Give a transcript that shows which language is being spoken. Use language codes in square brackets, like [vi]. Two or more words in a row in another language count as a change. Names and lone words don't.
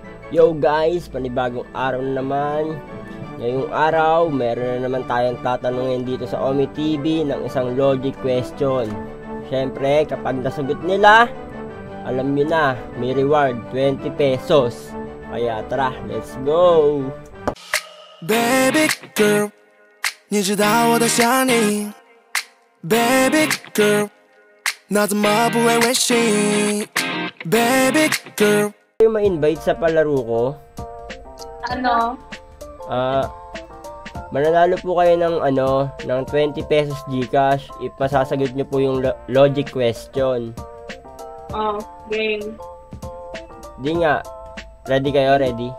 [tl] Yo guys, panibagong araw na naman. Ngayong araw, meron na naman tayong tatanungin dito sa Omi TV ng isang logic question. Syempre, kapag nasagot nila, alam nyo na, may reward 20 pesos. Kaya tara, [en] let's go! Baby girl, [zh] 你知道我的想你 [en] Baby girl, [zh] 那怎么不会微信 [en] Baby girl. [tl] Yung ma-invite sa palaro ko, Ano? mananalo po kayo ng ng 20 pesos GCash if masasagot nyo po yung logic question. Oh, game. Di nga, ready kayo? Ready?